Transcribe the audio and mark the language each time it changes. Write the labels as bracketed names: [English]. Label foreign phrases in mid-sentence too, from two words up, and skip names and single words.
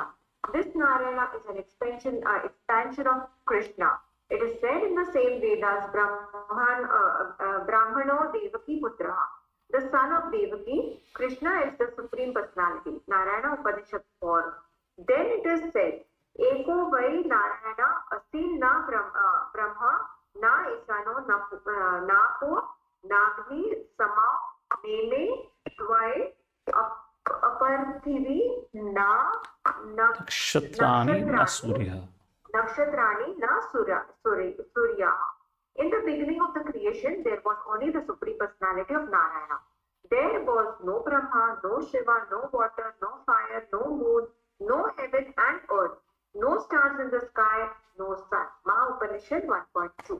[English] This Narayana is an expansion of Krishna. It is said in the same Vedas, [Sanskrit] Brahmano Devaki Putra. [English] The son of Devaki, Krishna is the Supreme Personality. Narayana Upanishad 4. Then it is said, [Sanskrit] Eko Vai Narayana Asin Na Brahma Na Isano Na Po Nagni Sama Meme Tvai Aparthivi Na Nakshatrani Nasurya. Nakshatrani Na Surya. [English] In the beginning of the creation, there was only the Supreme Personality of Narayana. There was no Brahma, no Shiva, no water, no fire, no moon, no heaven and earth, no stars in the sky, no sun. Maha Upanishad 1.2.